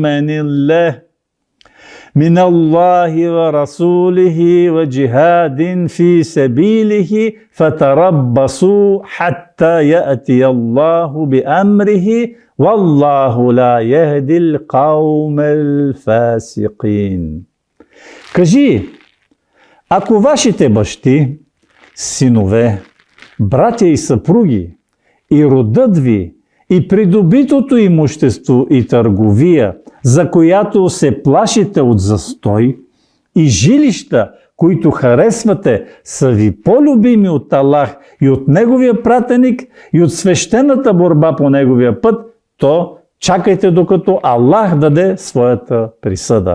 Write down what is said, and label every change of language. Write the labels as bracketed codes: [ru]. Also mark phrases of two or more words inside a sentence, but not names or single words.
[ar] من الله ورسوله وجهاد في سبيله فتربصوا حتى يأتي الله بأمره والله لا يهدي القوم الفاسقين. [bg] Кажи, ако вашите бащи, синове, братя и съпруги, и родът ви, и придобитото имущество и търговия, за която се плашите от застой, и жилища, които харесвате, са ви по-любими от Аллах и от Неговия пратеник и от свещената борба по Неговия път, то чакайте докато Аллах даде своята присъда.